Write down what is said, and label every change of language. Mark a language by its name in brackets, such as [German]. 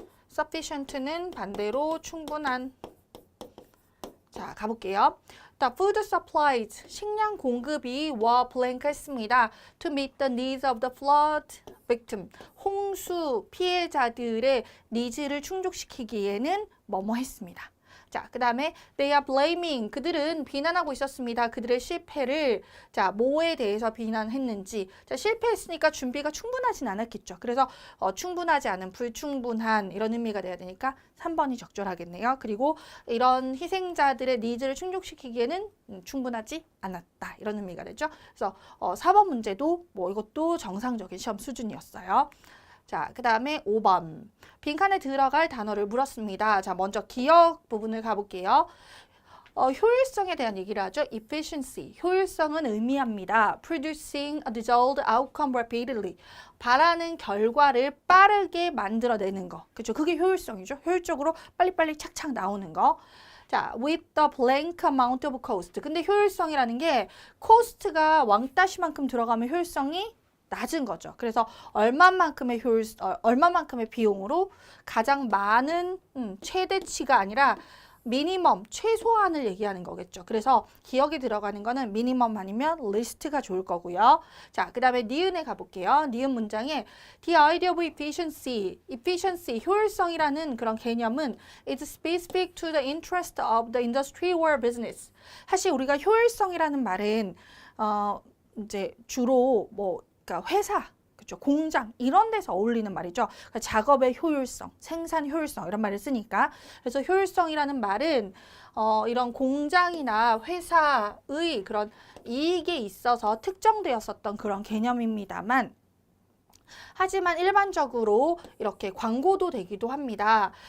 [Korean] sufficient는 반대로 충분한. 자, 가볼게요. 자, [English] food supplies, [Korean] 식량 공급이 [English] were blank [Korean] 했습니다. [English] To meet the needs of the flood victim, [Korean] 홍수 피해자들의 니즈를 충족시키기에는 뭐뭐 했습니다. 자, 그 다음에 [English] they are blaming, [Korean] 그들은 비난하고 있었습니다. 그들의 실패를. 자, 뭐에 대해서 비난했는지. 자, 실패했으니까 준비가 충분하진 않았겠죠. 그래서 충분하지 않은, 불충분한 이런 의미가 돼야 되니까 3번이 적절하겠네요. 그리고 이런 희생자들의 니즈를 충족시키기에는 충분하지 않았다, 이런 의미가 되죠. 그래서 4번 문제도 뭐 이것도 정상적인 시험 수준이었어요. 자, 그 다음에 5번. 빈칸에 들어갈 단어를 물었습니다. 자, 먼저 기억 부분을 가볼게요. 효율성에 대한 얘기를 하죠. efficiency. 효율성은 의미합니다. [English] producing a desired outcome rapidly. [Korean] 바라는 결과를 빠르게 만들어내는 거. 그렇죠? 그게 효율성이죠. 효율적으로 빨리빨리 착착 나오는 거. [English] 자, with the blank amount of cost. [Korean] 근데 효율성이라는 게 cost가 왕따시만큼 들어가면 효율성이 낮은 거죠. 그래서 얼마만큼의 얼마만큼의 비용으로 가장 많은 최대치가 아니라 미니멈, 최소한을 얘기하는 거겠죠. 그래서 기억이 들어가는 거는 미니멈 아니면 리스트가 좋을 거고요. 자, 그 다음에 니은에 가볼게요. [English] 니은 문장에 the idea of efficiency, [Korean] 효율성이라는 그런 개념은 [English] is specific to the interest of the industry or business. [Korean] 사실 우리가 효율성이라는 말은 이제 주로 그러니까 회사, 그렇죠? 공장 이런 데서 어울리는 말이죠. 그러니까 작업의 효율성, 생산 효율성 이런 말을 쓰니까. 그래서 효율성이라는 말은 이런 공장이나 회사의 그런 이익에 있어서 특정되었었던 그런 개념입니다만, 하지만 일반적으로 이렇게 광고도 되기도 합니다.